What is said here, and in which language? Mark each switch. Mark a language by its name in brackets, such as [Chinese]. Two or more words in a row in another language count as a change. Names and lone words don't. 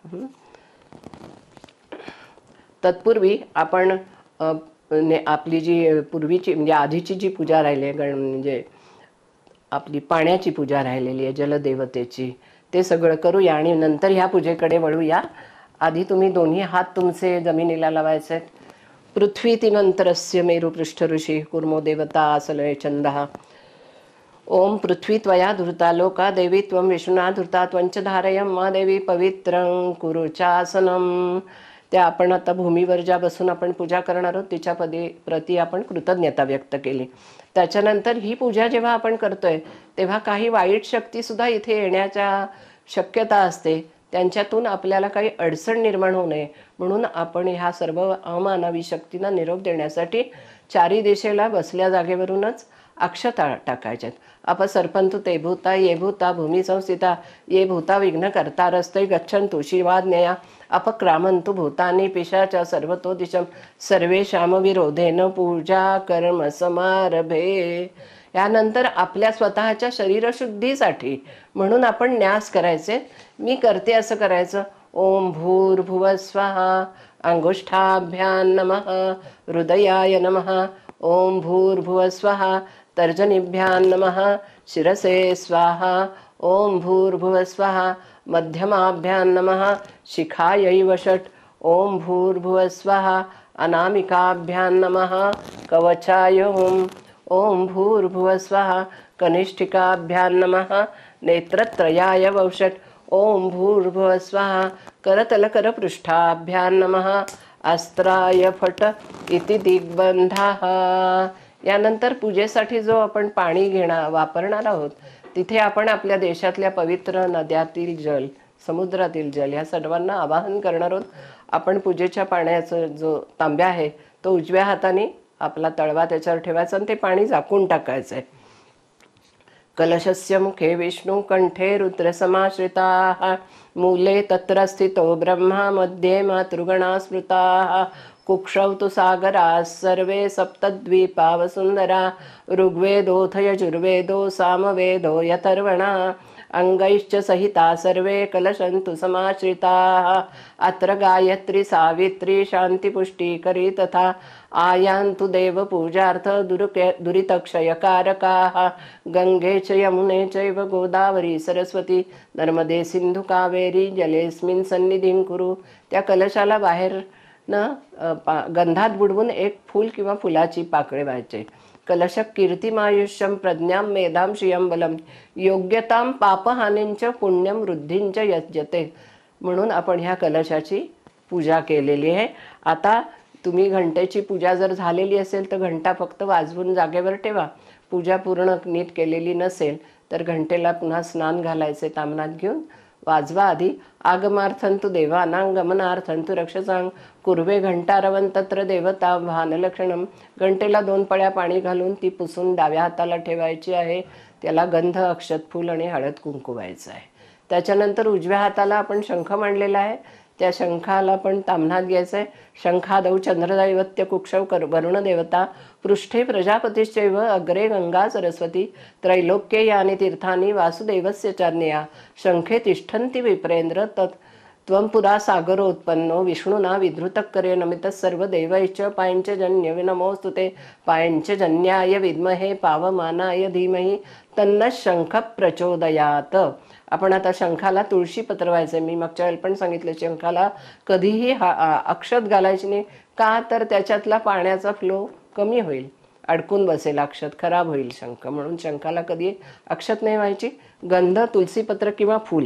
[Marathi] तत्पूर्वी आपण आपली जी पूर्वीची म्हणजे आधीची जी पूजा राहिली आहे, म्हणजे आपली पाण्याची पूजा राहिलेली आहे जलदेवतेची, ते सगळं करूया आणि नंतर ह्या पूजेकडे वळूया. आधी तुम्ही दोन्ही हात तुमचे जमिनीला लावायचे. [Sanskrit] पृथ्वी तिमंतरस्य मेरुपृष्ठ ऋषी कुर्मो देवता आसलय छंदः. ओम पृथ्वी त्वया धृता लोका देवी त्वं विष्णुना धृता त्वंच धारयं मा देवी पवित्रं कुरु चासनम. [Marathi] त्या आपण आता भूमीवर ज्या बसून आपण पूजा करणार आहोत तिच्या प्रती आपण कृतज्ञता व्यक्त केली. त्याच्यानंतर ही पूजा जेव्हा आपण करतोय तेव्हा काही वाईट शक्तीसुद्धा इथे येण्याच्या शक्यता असते. त्यांच्यातून आपल्याला काही अडचण निर्माण होऊ नये म्हणून आपण ह्या सर्व अमानवी शक्तींना निरोप देण्यासाठी 4ही दिशेला बसल्या जागेवरूनच अक्षता टाकायच्यात. [Sanskrit] अपसर्पंतु ते भूता ये भूता भूमी संस्थिता ये भूता विघ्न करता रस्ते गच्छन्तु शिवाज्ञया अपक्रामंतु भूतानि पिशाचा सर्वतो दिशम सर्वेषाम विरोधेन पूजा कर्म समारभे. [Marathi] यानंतर आपल्या स्वतःच्या शरीरशुद्धीसाठी म्हणून आपण न्यास करायचे. मी करते असं करायचं. [Sanskrit] ओम भूर्भुवः स्वहा अंगुष्ठाभ्यां नमः हृदयाय नमः. ओम भूर्भुवः स्वहा तर्जनीभ्यां नमः शिरसे स्वाहा. ओम भूर्भुवः स्वहा मध्यमाभ्यां नमः शिखायै वषट्. ओम भूर्भुवः स्वहा अनामिकाभ्यां नमः कवचाय ओम. ओम भूर्भुवः स्वहा कनिष्ठिकाभ्यां नमः नेत्रत्रयाय वषट्. ओम भूर्भुवः स्वहा करतलकरपृष्ठाभ्यां नमः अस्त्राय फट इति दिग्बंधाः. [Marathi] यानंतर पूजेसाठी जो आपण पाणी वापरणार आहोत तिथे आपण आपल्या देशातल्या पवित्र नद्यातील जल, समुद्रातील जल या सर्वांना आवाहन करणार आहोत. आपण पूजेच्या पाण्याचा जो तांब्या आहे तो उजव्या हाताने आपला तळवा त्याच्यावर ठेवायचा आणि ते पाणी झाकून टाकायचं आहे. [Sanskrit] कलशस्य मुखे विष्णु कंठे रुद्रसमाश्रिताः मूले तत्र स्थितो ब्रह्मा मध्ये मातृगणा स्मृताः कुक्षौ तु सागराः सर्वे सप्तद्वीपा वसुन्धरा ऋग्वेदोऽथ यजुर्वेदो सामवेदो यथर्वणः अंगैश्च सहिता सर्वे कलशन्तु समाश्रिताः अत्र गायत्री सावित्री शान्तिपुष्टिकरी तथा आयान्तु देवपूजार्थ दुरितक्षयकारकाः गंगे च यमुने चैव गोदावरी सरस्वती नर्मदे सिंधू कावेरी जलेस्मिन् सन्निधिं कुरु. [Marathi] त्या कलशाला बाहेर गंधात बुडवून एक फूल किंवा फुलाची पाकळी व्हायचे. [Sanskrit] कलश कीर्तिमायुष्यम प्रज्ञां मेधां श्रियं बलम योग्यतां पापहानींच पुण्यम वृद्धींच यज्यते. [Marathi] म्हणून आपण ह्या कलशाची पूजा केलेली आहे. आता तुम्ही घंटेची पूजा जर झालेली असेल तर घंटा फक्त वाजवून जागेवर ठेवा. पूजा पूर्ण नीट केलेली नसेल तर घंटेला पुन्हा स्नान घालायचे तामनात घेऊन वाजवा. [Sanskrit] आधी आगमार्थंतु देवानां गमनार्थंतु रक्षसांग कुर्वे घंटारवन तत्र देवता भानलक्षणम. [Marathi] घंटेला 2 पळ्या पाणी घालून ती पुसून डाव्या हाताला ठेवायची आहे. त्याला गंध अक्षत फूल आणि हळद कुंकू व्हायचं आहे. त्याच्यानंतर उजव्या हाताला आपण शंख मांडलेला आहे. त्या शंखाला पण ताम्हनात घ्यायचं आहे. [Sanskrit] शंखादौ चंद्रदैवत्य कुक्षौ वरुणदेवता पृष्ठे प्रजापतिश्चैव अग्रे गंगा सरस्वती त्रैलोक्ये यानि तीर्थानि वासुदेवस्य चान्यया शंखे तिष्ठन्ति विप्रेंद्र तत् त्वं पुरा सागरोत्पन्नो विष्णुना विधृतकरे नमितः सर्वदेवैश्च पायंचजन्य नमोस्तुते पायंचजन्याय विद्महे पावमानाय धीमहि तन्नः शंख प्रचोदयात. [Marathi] आपण आता शंखाला तुळशी पत्रवायचं आहे. मी मागच्या वेळेला पण सांगितलं शंखाला कधीही अक्षत घालायची नाही. का तर त्याच्यातला पाण्याचा फ्लो कमी होईल, अडकून बसेल, अक्षत खराब होईल शंख. म्हणून शंखाला कधी अक्षत नाही व्हायची. गंध, तुलसीपत्र किंवा फूल.